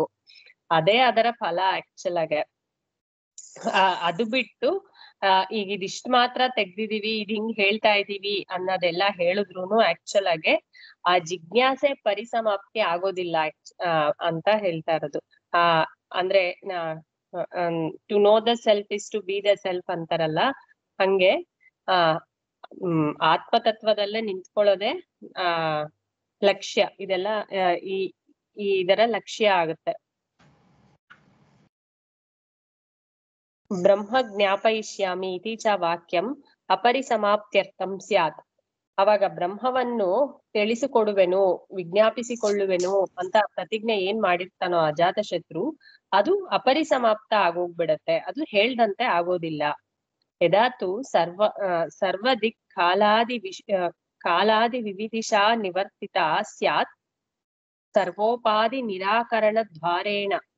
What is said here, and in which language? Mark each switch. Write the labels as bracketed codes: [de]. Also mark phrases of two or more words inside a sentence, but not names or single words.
[kn] ಅದೇ ಅದರ ಫಲ ಆಕ್ಚುಲ್ ಆಗಿ. ಅದು ಬಿಟ್ಟು ಈಗ ಇದಿಷ್ಟ್ ಮಾತ್ರ ತೆಗ್ದಿದೀವಿ, ಇದ್ ಹಿಂಗ್ ಹೇಳ್ತಾ ಇದೀವಿ ಅನ್ನೋದೆಲ್ಲ ಹೇಳಿದ್ರುನು ಆಕ್ಚುಲ್ ಆಗಿ ಆ ಜಿಜ್ಞಾಸೆ ಪರಿಸಮಾಪ್ತಿ ಆಗೋದಿಲ್ಲ ಅಂತ ಹೇಳ್ತಾ ಇರೋದು. ಅಂದ್ರೆ [en] to know the self is to be the self [kn] ಅಂತಾರಲ್ಲ, ಹಂಗೆ ಆತ್ಮತತ್ವದಲ್ಲೇ ನಿಂತ್ಕೊಳ್ಳೋದೆ ಲಕ್ಷ್ಯ. ಇದೆಲ್ಲ ಇದರ ಲಕ್ಷ್ಯ ಆಗುತ್ತೆ. [sa] ಬ್ರಹ್ಮ ಜ್ಞಾಪಯಿಷ್ಯಾಮಿ ಇತಿ ಚ ವಾಕ್ಯಂ ಅಪರಿಸಮಾಪ್ತ್ಯರ್ಥಂ ಸ್ಯಾತ್. [kn] ಅವಾಗ ಬ್ರಹ್ಮವನ್ನು ತಿಳಿಸಿಕೊಡುವೆನು, ವಿಜ್ಞಾಪಿಸಿಕೊಳ್ಳುವೆನು ಅಂತ ಪ್ರತಿಜ್ಞೆ ಏನ್ ಮಾಡಿರ್ತಾನೋ ಅಜಾತಶತ್ರು, ಅದು ಅಪರಿಸಮಾಪ್ತ ಆಗೋಗ್ಬಿಡತ್ತೆ, ಅದು ಹೇಳ್ದಂತೆ ಆಗೋದಿಲ್ಲ. [sa] ಯದಾತು ಸರ್ವದಿಕ್ ಕಾಲಾದಿ ವಿವಿಧಿಷಾ ನಿವರ್ತಿತ ಸ್ಯಾತ್ ಸರ್ವೋಪಾಧಿ ನಿರಾಕರಣ ದ್ವಾರೇಣ.